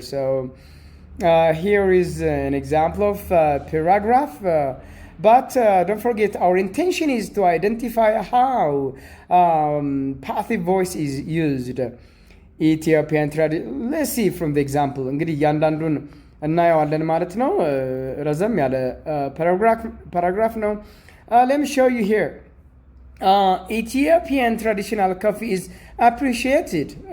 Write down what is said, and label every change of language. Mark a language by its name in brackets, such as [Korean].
[English] So here is an example of paragraph. But don't forget, our intention is to identify how passive voice is used. Ethiopian tradition. Let's see from the example. [Amharic] እንግዲህ እያንዳንዱን እናየዋለን ማለት ነው። ረዘም ያለ paragraph ነው. [English] Let me show you here. Ethiopian traditional coffee is appreciated.